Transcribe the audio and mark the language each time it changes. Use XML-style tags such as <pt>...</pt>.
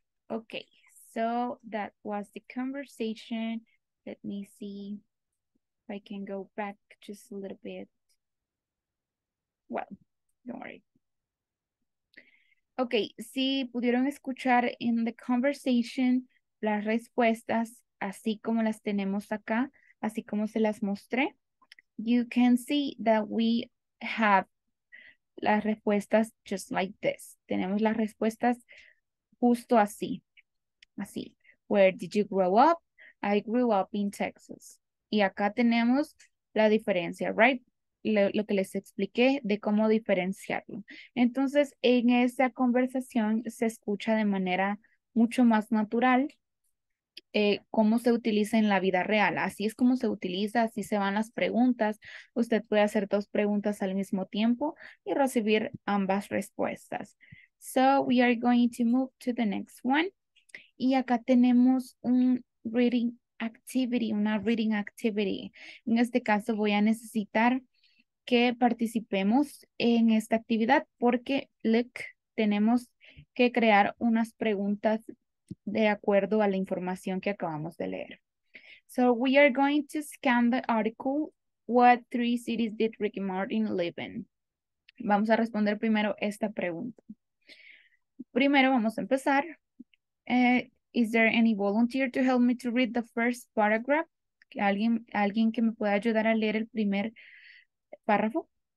<en>Okay, so that was the conversation. Let me see if I can go back just a little bit. Well, don't worry.</en> <es>Ok, si pudieron escuchar en</es> <en>the conversation</en> <es>las respuestas, así como las tenemos acá, así como se las mostré,</es> <en>you can see that we have</en> <es>las respuestas</es> <en>just like this.</en> <es>Tenemos las respuestas justo así.</es> <en>Así. Where did you grow up? I grew up in Texas.</en> <es>Y acá tenemos la diferencia, right? Lo que les expliqué de cómo diferenciarlo. Entonces, en esa conversación se escucha de manera mucho más natural cómo se utiliza en la vida real. Así es como se utiliza, así se van las preguntas. Usted puede hacer dos preguntas al mismo tiempo y recibir ambas respuestas.</es> <en>So, we are going to move to the next one.</en> <es>Y acá tenemos un reading activity, una reading activity. En este caso voy a necesitar que participemos en esta actividad porque look, tenemos que crear unas preguntas de acuerdo a la información que acabamos de leer.</es> <en>So we are going to scan the article. What 3 cities did Ricky Martin live in?</en> <es>Vamos a responder primero esta pregunta. Primero vamos a empezar.</es> <en>Is there any volunteer to help me to read the first paragraph?</en> <es>¿Alguien que me pueda ayudar a leer el primer párrafo?</es>